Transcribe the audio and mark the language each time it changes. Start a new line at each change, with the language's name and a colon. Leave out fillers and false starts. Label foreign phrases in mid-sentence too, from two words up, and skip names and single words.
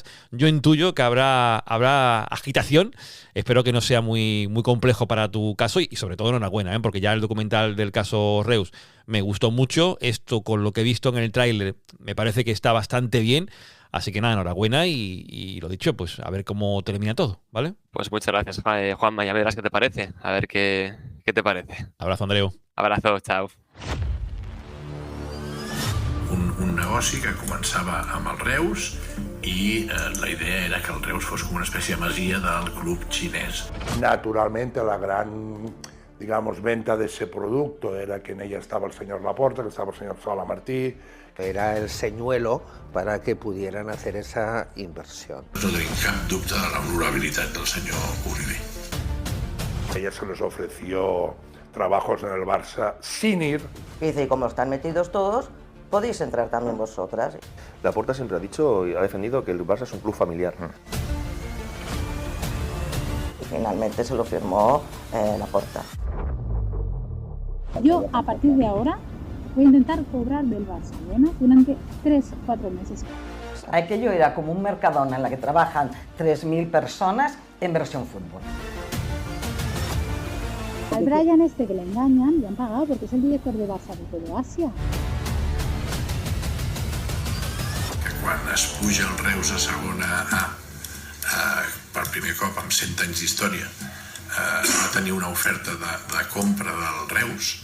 Spanish: Yo intuyo que habrá agitación. Espero que no sea muy complejo para tu caso y sobre todo enhorabuena, porque ya el documental del caso Reus me gustó mucho. Esto, con lo que he visto en el tráiler, me parece que está bastante bien. Así que nada, enhorabuena y lo dicho, pues a ver cómo termina todo, ¿vale? Pues muchas gracias, Juanma, ya verás qué te parece. A ver qué te parece. Abrazo, Andreu. Abrazo, chao.
Catalan: Un negoci que començava amb el Reus i la idea era que el Reus fos com una espècie de masia del club xinès.
Spanish: Naturalmente la gran, digamos, venta de ese producto era que en ella estaba el señor Laporta, que estaba el señor Sala Martí. Era el señuelo para que pudieran hacer esa inversión.
Catalan: No tenim cap dubte de la honorabilitat del senyor Uribe.
Spanish: Ella se les ofreció trabajos en el Barça sin ir. Dice, y como están metidos todos, podéis entrar también vosotras. Laporta siempre ha dicho y ha defendido que el Barça es un club familiar. Y finalmente se lo firmó Laporta. Yo, a partir de ahora, voy a intentar cobrar del Barcelona durante 3-4 meses. Aquello era como un Mercadona en la que trabajan 3.000 personas en versión fútbol. Al Brian que le engañan, le han pagado porque es el director de Barça de todo Asia.
Catalan: Que quan es puja el Reus a segona A, per primer cop amb 100 anys d'història, va tenir una oferta de compra del Reus.